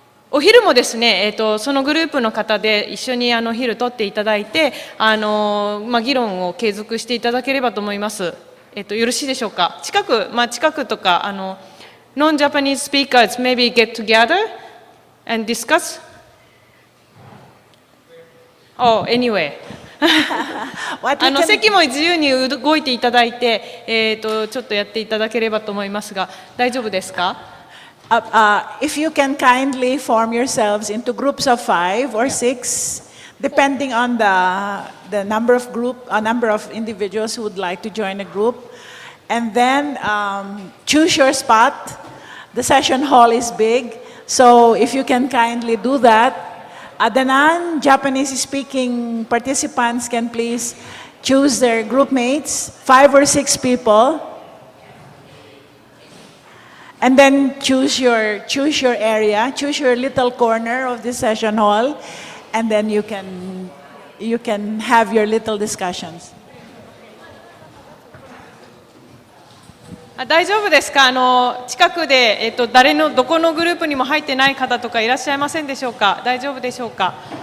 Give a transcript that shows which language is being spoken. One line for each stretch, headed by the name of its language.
Japanese: お昼もですね、そのグループの方で一緒に昼取っていただいて、議論を継続していただければと思います。よろしいでしょうか。近くとか
English: non-Japanese speakers maybe get together and discuss. Oh, anyway.
Japanese: 席も自由に動いていただいて、ちょっとやっていただければと思いますが、大丈夫ですか
English: ？If you can kindly form yourselves into groups of 5 or 6, depending on the number of individuals who would like to join a group, and then choose your spot. The session hall is big, so if you can kindly do that. The non-Japanese speaking participants can please choose their group mates, 5 or 6 people, and then choose your area, choose your little corner of the session hall, and then you can have your little discussions.
Japanese: 大丈夫ですか。近くで、どこのグループにも入ってない方とかいらっしゃいませんでしょうか。大丈夫でしょうか。